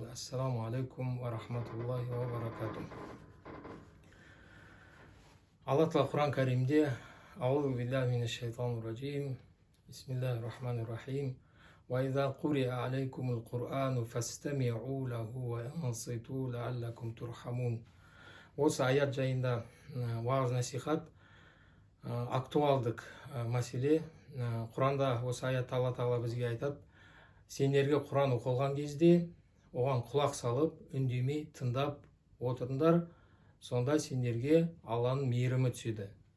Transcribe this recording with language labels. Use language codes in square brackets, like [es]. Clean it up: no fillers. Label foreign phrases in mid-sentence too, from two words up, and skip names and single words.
[ar] السلام عليكم ورحمة الله وبركاته. [kk] Allah Taala Құран Кәрімде [ar] أعوذ بالله من الشيطان الرجيم. بسم الله الرحمن الرحيم. وإذا قرئ عليكم القرآن فاستمعوا له وأنصتوا لعلكم ترحمون. [kk] Осы аят жайында уағыз насихат, актуалдық мәселе. Құранда осы аятта Алла Тағала бізге айтады: сендерге Құран оқылған кезде оған құлақ салып, үндемей тыңдап отырыңдар, сонда сендерге Алланың мейірімі түседі.